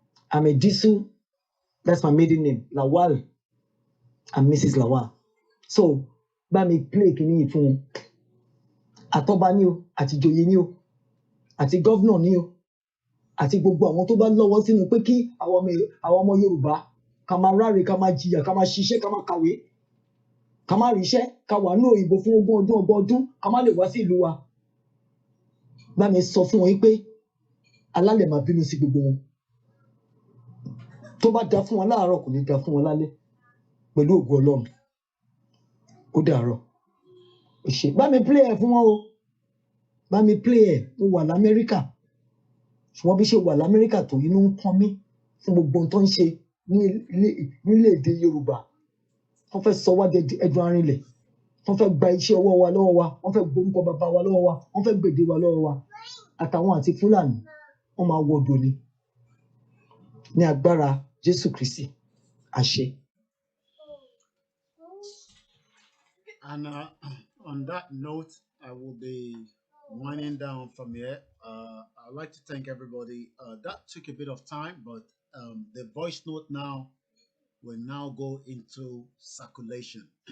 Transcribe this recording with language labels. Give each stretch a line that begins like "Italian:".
English: I'm a Dísù, that's my maiden name, Lawal and Mrs. Lawal.
Yoruba: So bá mi play kìíní yìí fún un àtọ́ba ní o àti ìjòyè ní o àti gọ́vnà ní o àti gbogbo àwọn tó bá lọ́wọ́ sínú pé kí àwọn ọmọ Yorùbá ká máa ráre ká máa jìyà ká máa ṣiṣẹ́ ká máa kàwé ká máa ríṣẹ́ ká wà ní òyìnbó fún ọgbọ̀n ọdún ká má lè wá sí ìlú wa bá mi sọ fún wọn pé alálẹ̀ máa bínú sí gbogbo wọn tó bá da fún wọn láàárọ̀ kò ní da fún wọn lálẹ́ pẹ̀lú ògo Ọlọ́run ó dàárọ̀ ó ṣe bá mi play ẹ̀ fún wọn o bá mi play ẹ̀ mo wà l'Amẹ́ríkà ṣùgbọ́n bí ṣe wà l'Amẹ́ríkà tó inú ń kán mí fún gbogbo ohun tó ń ṣe nílẹ̀ èdè Yorùbá wọ́n fẹ́ sọ wá ẹdun arinlẹ̀ wọ́n fẹ́ gba iṣẹ́ ọwọ́ wa lọ́wọ́ wa wọ́n fẹ́ gborúkọ bàbá wa lọ́wọ́ wa wọ́n fẹ́ gbèdé wa lọ́wọ́ wa àtàwọn àti Fúlàní wọ́n máa wọ odò ni ní agbára Jésù Kristi àṣẹ.
English: And on that note, I will be winding down from here. I'd like to thank everybody. That took a bit of time, but the voice note now will now go into circulation.